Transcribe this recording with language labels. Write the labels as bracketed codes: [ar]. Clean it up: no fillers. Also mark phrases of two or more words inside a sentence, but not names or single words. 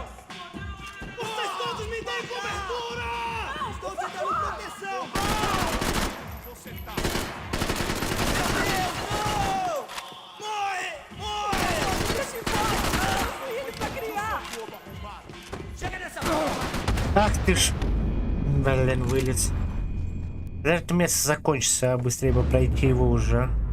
[pt] Vocês todos me deem cobertura! Estou te dando proteção! Você tá... Meu Deus, não! Morre! Morre! Deixa embora! Foi ele pra criar! Chega nessa porra! [ru] Ах ты ж. Блин, вылез. Когда это место закончится, а быстрее бы пройти его уже.